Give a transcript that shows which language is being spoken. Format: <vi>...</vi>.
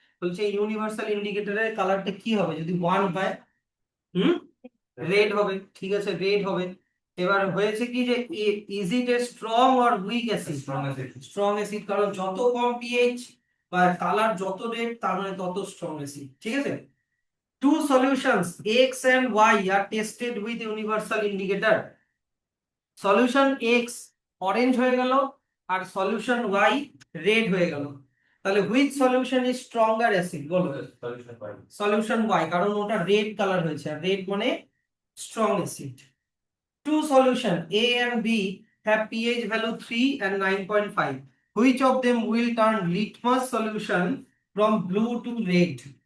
<bn>বলছে ইউনিভার্সাল ইন্ডিকেটরের কালারটা কি হবে যদি 1 হয়? রেড হবে। ঠিক আছে, রেড হবে। এবার হয়েছে কি যে</bn> <en>Is it a strong or weak acid?</en> <bn>Strong acid, কারণ যত কম পিএইচ বা কালার যত রেড তার মানে তত স্ট্রং অ্যাসিড। ঠিক আছে।</bn> <en>Two solutions X and Y are tested with universal indicator. Solution X orange</en> <bn>হয়ে গেল আর</bn> <en>solution Y red হয়ে গেল।</en> <bn>তাহলে</bn> <en>which solution is stronger acid?</en> <bn>বলো। solution Y, কারণ ওটা red কালার হয়েছে আর red মানে strong acid.</bn> <en>Two solution A and B have pH value 3 and 9.5. Which of them will turn litmus solution from blue to red?</en>